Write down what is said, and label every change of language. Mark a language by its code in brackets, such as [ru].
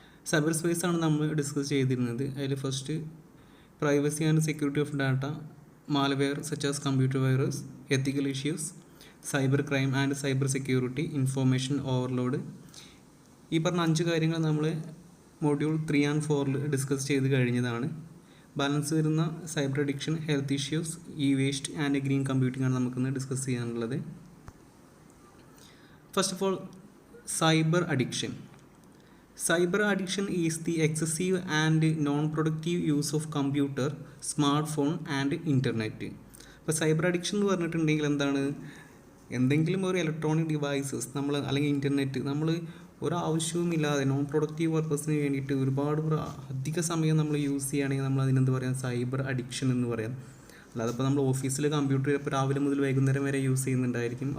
[en] cyber space [ml] ആണ് നമ്മൾ [en] discuss [ml] ചെയ്തിരുന്നത്. അതിൽ [en] First privacy and security of data, malware such as computer virus, ethical issues, cyber crime and cyber security, information overload. [ml] ഈ പറഞ്ഞ 5 കാര്യങ്ങൾ നമ്മൾ മൊഡ്യൂൾ 3 and 4 ഡിസ്കസ് ചെയ്ത് കഴിഞ്ഞതാണ്. ബാലൻസ് വരുന്ന cyber addiction, health issues, E waste and green computing ആണ് നമുക്കിന്ന് discuss ചെയ്യാനുള്ളത്. [en] First of all, cyber addiction. Cyber addiction is the excessive and non-productive use of computer, smartphone and internet. [ml] അപ്പോൾ cyber addiction എന്ന് പറഞ്ഞിട്ടുണ്ടെങ്കിൽ എന്താണ്? എന്തെങ്കിലും ഒരു ഇലക്ട്രോണിക് ഡിവൈസസ് നമ്മൾ അല്ലെങ്കിൽ ഇൻ്റർനെറ്റ് നമ്മൾ ഒരാവശ്യവുമില്ലാതെ നോൺ പ്രൊഡക്റ്റീവ് പർപ്പസിന് വേണ്ടിയിട്ട് ഒരുപാട് അധിക സമയം നമ്മൾ യൂസ് ചെയ്യുകയാണെങ്കിൽ നമ്മൾ അതിനെന്ത് പറയാം? സൈബർ അഡിക്ഷൻ എന്ന് പറയാം. അല്ലാതെ ഇപ്പോൾ നമ്മൾ ഓഫീസിൽ കമ്പ്യൂട്ടർ ഇപ്പോൾ രാവിലെ മുതൽ വൈകുന്നേരം വരെ യൂസ് ചെയ്യുന്നുണ്ടായിരിക്കും.